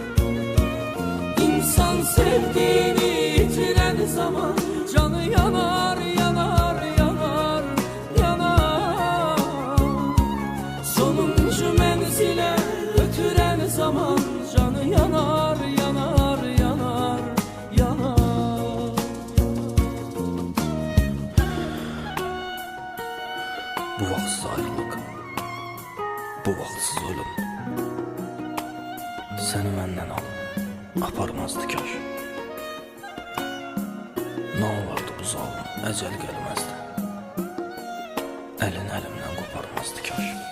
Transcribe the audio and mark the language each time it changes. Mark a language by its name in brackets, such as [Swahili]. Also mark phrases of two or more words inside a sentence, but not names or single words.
[Turkish] İnsan sevdiğini yitiren zaman canı yanar, yanar, yanar, yanar. Sonuncu menzile götüren zaman canı yanar, yanar, yanar, yanar. [Azerbaijani] Bu vaxtsız ayrılıq, bu vaxtsız ölüm səni məndən al, aparmazdı kaş. Nə olardı bu zalım, əcəl gəlməzdi, əlin əlimdən qoparmazdı kaş.